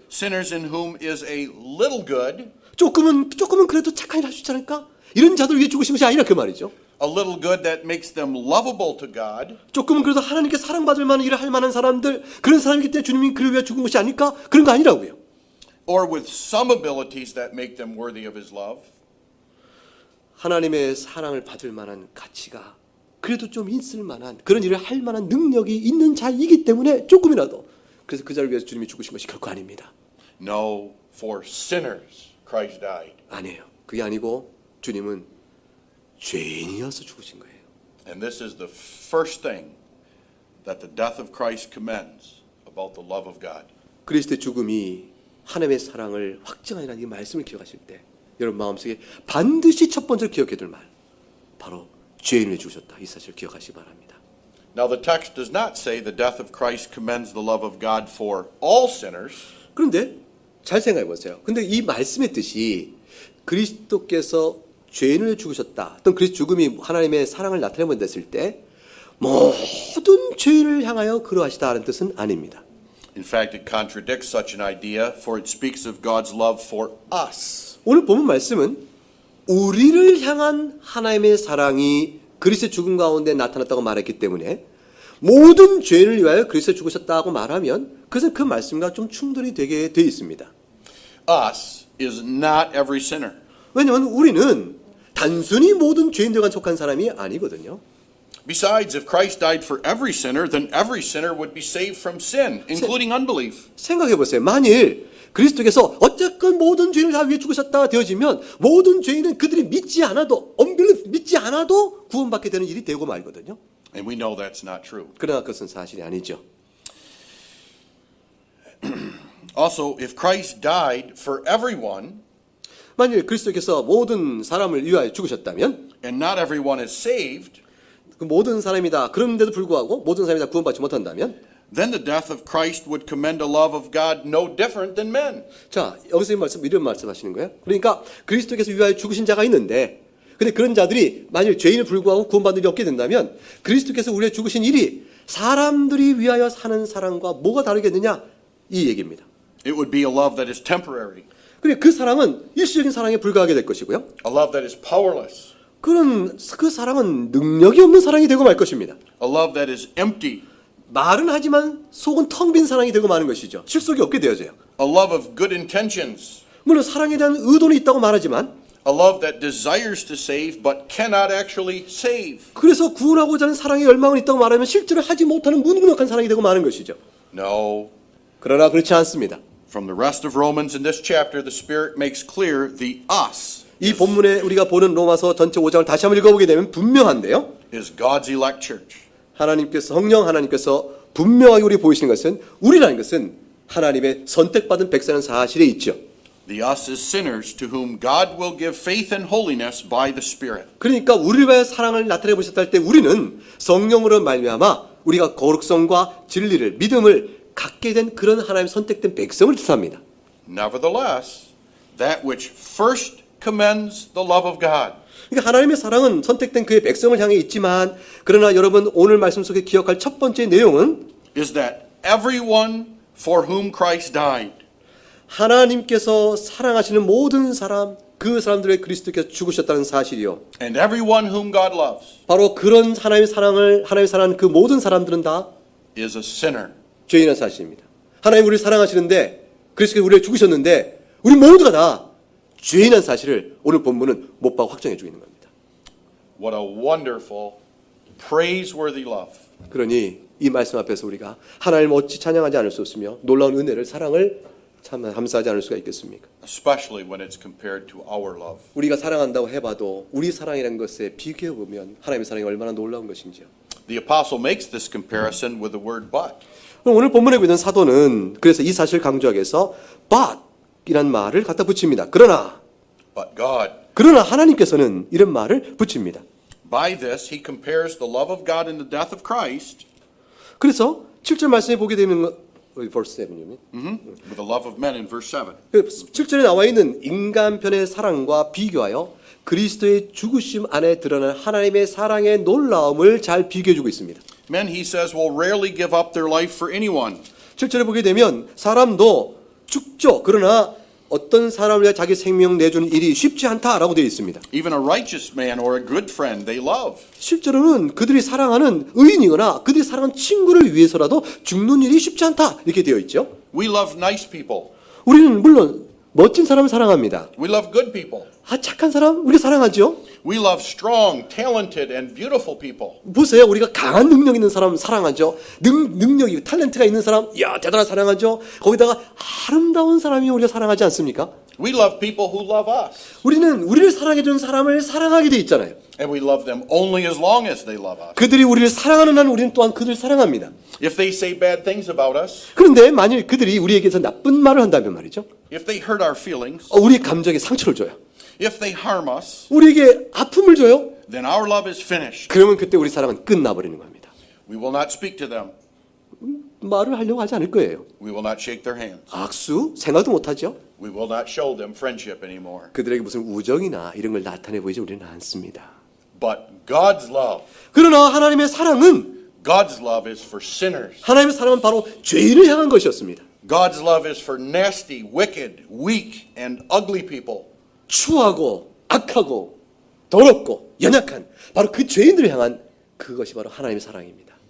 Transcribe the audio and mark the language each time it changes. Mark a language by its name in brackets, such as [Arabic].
[English] Sinners in whom is a little good. [Korean] 조금은 그래도 착한 일 할 수 있지 않을까? 이런 자들 위해 죽으신 것이 아니라 그 말이죠. [English] A little good that makes them lovable to God. [Korean] 조금은 그래도 하나님께 사랑받을 만한 일을 할 만한 사람들, 그런 사람이기 때문에 주님이 그를 위해 죽은 것이 아닐까? 그런 거 아니라고요. [English] Or with some abilities that make them worthy of His love. [Korean] 하나님의 사랑을 받을 만한 가치가 그래도 좀 있을 만한 그런 일을 할 만한 능력이 있는 자이기 때문에 조금이라도 그래서 그 자를 위해서 주님이 죽으신 것이 결코 아닙니다. [English] No, for sinners Christ died. [Korean] 아니에요. 그게 아니고 주님은 죄인이어서 죽으신 거예요. [English] And this is the first thing that the death of Christ commends about the love of God. [Korean] 그리스도의 죽음이 하나님의 사랑을 확증하라는 이 말씀을 기억하실 때 여러분 마음속에 반드시 첫 번째로 기억해야 될 말, 바로 죄인을 죽으셨다. 이 사실을 기억하시기 바랍니다. [English] Now the text does not say the death of Christ commends the love of God for all sinners. [Korean] 그런데 잘 생각해 보세요. 근데 이 말씀의 뜻이 그리스도께서 죄인을 죽으셨다. 어떤 그리스도 죽음이 하나님의 사랑을 나타내본다 했을 때 모든 죄인을 향하여 그러하시다는 뜻은 아닙니다. [English] In fact, it contradicts such an idea, for it speaks of God's love for us. [Korean] 오늘 본문 말씀은 우리를 향한 하나님의 사랑이 그리스도의 죽음 가운데 나타났다고 말했기 때문에 모든 죄인을 위하여 그리스도 죽으셨다고 말하면 그것은 그 말씀과 좀 충돌이 되게 돼 있습니다. [English] Us is not every sinner. [Korean] 왜냐하면 우리는 단순히 모든 죄인들과 속한 사람이 아니거든요. [English] Besides, if Christ died for every sinner, then every sinner would be saved from sin, including unbelief. [Korean] 생각해 보세요. 만일 그리스도께서 어쨌건 모든 죄인을 다 위해 죽으셨다 되어지면 모든 죄인은 그들이 믿지 않아도 믿지 않아도 구원받게 되는 일이 되고 말거든요. [English] And we know that's not true. [Korean] 그러나 그것은 사실이 아니죠. [English] Also, if Christ died for everyone, [Korean] 만일 그리스도께서 모든 사람을 위하여 죽으셨다면 [English] and not everyone is saved, [Korean] 그 모든 사람이다. 그런데도 불구하고 모든 사람이 다 구원받지 못한다면 [English] then the death of Christ would commend a love of God no different than men. [Korean] 자, 여기서 이런 말씀하시는 거예요. 그러니까 그리스도께서 위하여 죽으신 자가 있는데 근데 그런 자들이 만일 죄인을 불구하고 구원받는 일이 없게 된다면 그리스도께서 우리의 죽으신 일이 사람들이 위하여 사는 사랑과 뭐가 다르겠느냐? 이 얘기입니다. [English] It would be a love that is temporary, [Korean] 그리고 그 사랑은 일시적인 사랑에 불과하게 될 것이고요. [English] a love that is powerless, [Korean] 그 사랑은 능력이 없는 사랑이 되고 말 것입니다. [English] a love that is empty, [Korean] 말은 하지만 속은 텅 빈 사랑이 되고 마는 것이죠. 실속이 없게 되어져요. [English] a love of good intentions, [Korean] 물론 사랑에 대한 의도는 있다고 말하지만 [English] a love that desires to save but cannot actually save. [Korean] 그래서 구원하고자 하는 사랑의 열망은 있다고 말하면 실제로 하지 못하는 무능력한 사랑이 되고 마는 것이죠. [English] No. [Korean] 그러나 그렇지 않습니다. [English] From the rest of Romans in this chapter, the Spirit makes clear the us [Korean] 이 본문에 우리가 보는 로마서 전체 5장을 다시 한번 읽어보게 되면 분명한데요. [English] is God's elect church. [Korean] 성령 하나님께서 분명하게 우리 보이시는 것은 우리라는 것은 하나님의 선택받은 백성은 사실에 있죠. [English] The us is sinners to whom God will give faith and holiness by the Spirit. [Korean] 그러니까 우리를 위하여 사랑을 나타내 보셨다 할 때 우리는 성령으로 말미암아 우리가 거룩성과 진리를 믿음을 갖게 된 그런 하나님 선택된 백성을 뜻합니다. [English] Nevertheless, that which first commends the love of God [Korean] 그러니까 하나님의 사랑은 선택된 그의 백성을 향해 있지만 그러나 여러분 오늘 말씀 속에 기억할 첫 번째 내용은 [English] is that everyone for whom Christ died [Korean] 하나님께서 사랑하시는 모든 사람 그 사람들의 그리스도께서 죽으셨다는 사실이요. [English] and everyone whom God loves [Korean] 바로 그런 하나님의 사랑하는 그 모든 사람들은 다 [English] is a sinner. [Korean] 죄인이라는 사실입니다. 하나님 우리를 사랑하시는데 그리스도께서 우리를 죽으셨는데 우리 모두가 다 죄인한 사실을 오늘 본문은 못 봐 확정해 주고 있는 겁니다. [English] What a wonderful, praiseworthy love. [Korean] 그러니 이 말씀 앞에서 우리가 하나님을 어찌 찬양하지 않을 수 없으며 놀라운 은혜를 사랑을 참 감사하지 않을 수가 있겠습니까? [English] Especially when it's compared to our love. [Korean] 우리가 사랑한다고 해봐도 우리 사랑이라는 것에 비교해 보면 하나님의 사랑이 얼마나 놀라운 것인지요. [English] The apostle makes this comparison with the word but. [Korean] 그럼 오늘 본문에 보이는 사도는 그래서 이 사실을 강조하기 위해서 but이란 말을 갖다 붙입니다. [English] But God. [Korean] 그러나 하나님께서는 이런 말을 붙입니다. [English] By this, he compares the love of God in the death of Christ [Korean] 그래서 7절 말씀에 보게 되면 [English] verse 7 [Korean] 이요. [English] with the love of men in verse 7. [Korean] 7절에 나와 있는 인간편의 사랑과 비교하여 그리스도의 죽으심 안에 드러난 하나님의 사랑의 놀라움을 잘 비교해 주고 있습니다. [English] Men, he says, will rarely give up their life for anyone. [Korean] 7절에 보게 되면 사람도 죽죠. 그러나 어떤 사람을 위해 자기 생명 내주는 일이 쉽지 않다라고 되어 있습니다. [English] Even a righteous man or a good friend they love. [Korean] 실제로는 그들이 사랑하는 의인이거나 그들이 사랑하는 친구를 위해서라도 죽는 일이 쉽지 않다 이렇게 되어 있죠. [English] We love nice people. [Korean] 우리는 물론 멋진 사람을 사랑합니다. [English] We love good people. [Korean] 착한 사람 우리가 사랑하죠. [English] We love strong, talented, and beautiful people. [Korean] 보세요. 우리가 강한 능력 있는 사람 사랑하죠. 능력이 탤런트가 있는 사람 대단한 사랑하죠. 거기다가 아름다운 사람이 우리가 사랑하지 않습니까? [English] We love people who love us. [Korean] 우리는 우리를 사랑해 주는 사람을 사랑하게 돼 있잖아요. [English] And we love them only as long as they love us. [Korean] 그들이 우리를 사랑하는 한 우리는 또한 그들을 사랑합니다. [English] If they say bad things about us, [Korean] 그런데 만일 그들이 우리에게서 나쁜 말을 한다면 말이죠. [English] if they hurt our feelings, [Korean] 우리의 감정에 상처를 줘요. [English] if they harm us, [Korean] 우리에게 아픔을 줘요. [English] then our love is finished. [Korean] 그러면 그때 우리 사랑은 끝나버리는 겁니다. [English] We will not speak to them. [Korean] 말을 하려고 하지 않을 거예요. [English] We will not shake their hands. [Korean] 악수 생각도 못하죠. [English] We will not show them friendship anymore. [Korean] 그들에게 무슨 우정이나 이런 걸 나타내 보이지 우리는 않습니다. [English] But God's love, [Korean] 그러나 하나님의 사랑은 [English] God's love is for sinners. [Korean] 하나님의 사랑은 바로 죄인을 향한 것이었습니다. [English] God's love is for nasty, wicked, weak, and ugly people. [Korean] 추하고 악하고 더럽고 연약한 바로 그 죄인들을 향한 그것이 바로 하나님의 사랑입니다.